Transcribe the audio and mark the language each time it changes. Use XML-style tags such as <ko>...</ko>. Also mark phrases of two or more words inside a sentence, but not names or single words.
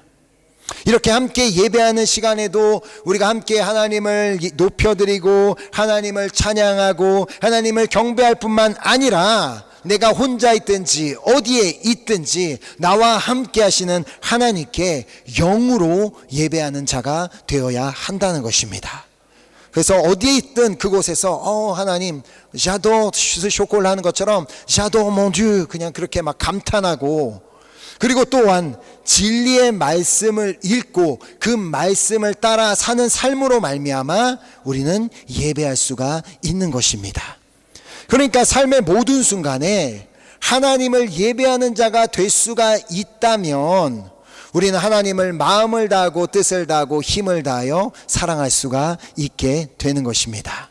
<ko>이렇게 함께 예배하는 시간에도 우리가 함께 하나님을 높여드리고 하나님을 찬양하고 하나님을 경배할 뿐만 아니라 내가 혼자 있든지 어디에 있든지 나와 함께 하시는 하나님께 영으로 예배하는 자가 되어야 한다는 것입니다. 그래서 어디에 있든 그곳에서 하나님</ko> <fr>j'adore ce chocolat</fr> <ko>하는 것처럼</ko> <fr>j'adore mon Dieu</fr> <ko>그냥 그렇게 막 감탄하고, 그리고 또한 진리의 말씀을 읽고 그 말씀을 따라 사는 삶으로 말미암아 우리는 예배할 수가 있는 것입니다. 그러니까 삶의 모든 순간에 하나님을 예배하는 자가 될 수가 있다면 우리는 하나님을 마음을 다하고 뜻을 다하고 힘을 다하여 사랑할 수가 있게 되는 것입니다.</ko>